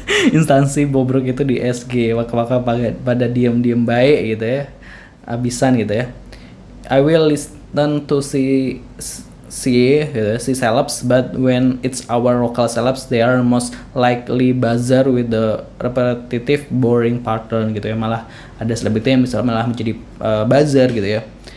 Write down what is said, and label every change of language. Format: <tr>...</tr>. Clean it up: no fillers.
<id>Instansi bobrok itu di SG, waka-waka pada diem baik gitu ya, abisan gitu ya.</id> <en>I will listen to see celebs, but when it's our local celebs, they are most likely buzzer with the repetitive boring pattern</en> <id>gitu ya. Malah ada selebriti yang bisa malah menjadi buzzer gitu ya.</id>